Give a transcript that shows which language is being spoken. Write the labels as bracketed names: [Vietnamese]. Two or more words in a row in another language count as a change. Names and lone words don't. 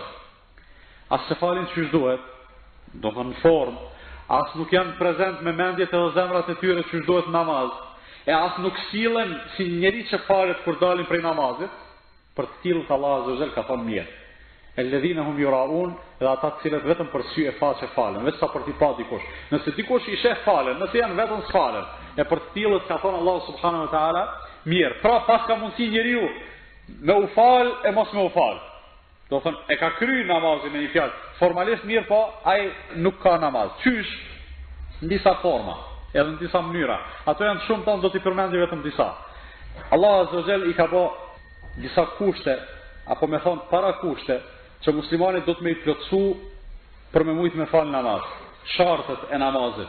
[Albanian] Asë se falin që duhet, do të në formë, asë nuk janë prezent me mendjet edhe zemrat e tyre që duhet namaz, e asë nuk silen si njeri që falet kur dalin prej namazit, për të tillët [Arabic] الله عز وجل [Albanian] ka thonë mirë. [Arabic] الذين هم يراءون, [Albanian] dhe ata të cilët vetëm për sy e faqe falen, vetëm sa për t'i pa dikush. Nëse dikush i sheh falen, nëse janë vetëm s'falen, e për të tillët ka thonë [Arabic] الله سبحانه وتعالى [Albanian] mirë. Pra pas ka mundësi njeriu me u fal e mos me u fal. Do thonë e ka kry namazin me një fjalë. Formalisht mirë po ai nuk ka namaz. Qysh? Në disa forma, edhe në disa mënyra. Ato janë shumë tonë, do t'i përmendi vetëm disa. [Arabic] الله عز وجل [Albanian] i ka bë disa kushte, apo me thonë para kushte, që muslimani do të me i plotësu për me mujtë me falë namaz, shartët e namazit.